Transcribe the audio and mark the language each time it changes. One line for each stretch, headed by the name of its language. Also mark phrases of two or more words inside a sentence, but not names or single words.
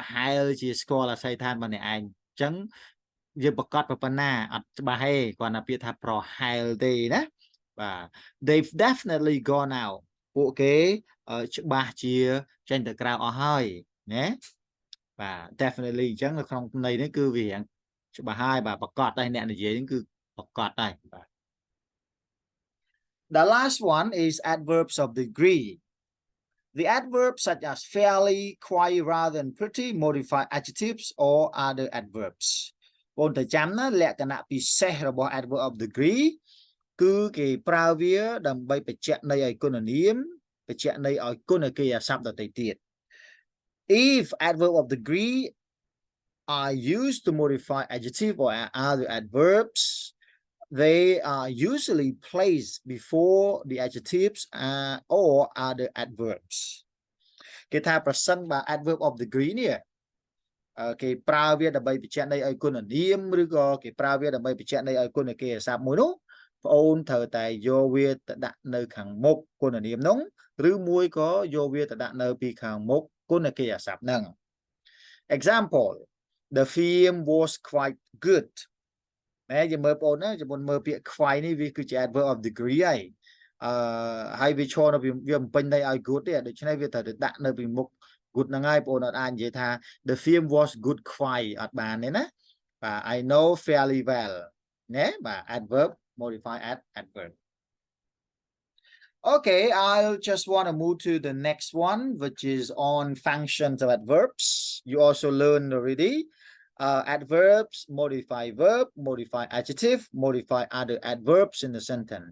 Khmer: ហែលជាស្គាល់អាស័យដ្ឋានរបស់អ្នកឯងអញ្ចឹងយើងប្រកាសប៉ុណ្ណាអត់ច្បាស់ទេគ្រាន់តែពាក្យថាប្រហែលទេណាបាទ
English: they've definitely gone out
Khmer: ពួកគេច្បាស់ជាចេញទៅក្រៅអស់ហើយណាបាទ definitely អញ្ចឹងនៅក្នុងន័យនេះគឺវាច្បាស់ហើយបាទប្រកាសតែអ្នកនិយាយហ្នឹងគឺប្រកាសតែបាទ
English: The last one is adverbs of degree. The adverbs such as fairly, quite, rather, and pretty modify adjectives or other adverbs.
Khmer: បងតែចាំណាលក្ខណៈពិសេសរបស់
English: adverb of degree
Khmer: គឺគេប្រើវាដើម្បីបញ្ជាក់ន័យឲ្យគុណនាមបញ្ជាក់ន័យឲ្យគុណកិរិយាសព្ទដទៃទៀត
English: If adverb of degree are used to modify adjective or other adverbs, they are usually placed before the adjectives or other adverbs.
Khmer: គេថាប្រសិនបើ
English: adverb of degree
Khmer: នេះគេប្រើវាដើម្បីបញ្ជាក់ន័យឲ្យគុណនាមឬក៏គេប្រើវាដើម្បីបញ្ជាក់ន័យឲ្យគុណកិរិយាសព្ទមួយនោះ បងអូនត្រូវតែយកវាទៅដាក់នៅខាងមុខគុណនាមនោះឬមួយក៏យកវាទៅដាក់ នៅពីខាងមុខគុណកិរិយាសព្ទហ្នឹង Example
English: The film was quite good
Khmer: ណាយើងមើលបងអូនណាជំនុនមើលពាក្យ quite នេះវាគឺជា
English: adverb of degree
Khmer: ហើយហើយវាឈរនៅវាបំពេញន័យឲ្យ good ទេដូច្នេះវាត្រូវទៅដាក់នៅពីមុខ good ហ្នឹងហើយបងអូនអត់អាចនិយាយថា
English: the film was good quite
Khmer: អត់បានទេណាបាទ
English: I know fairly well
Khmer: ណាបាទ
English: adverb modify adverb. Okay, I'll just want to move to the next one, which is on functions of adverbs. You also learned already. Adverbs modify verb, modify adjective, modify other adverbs in the sentence.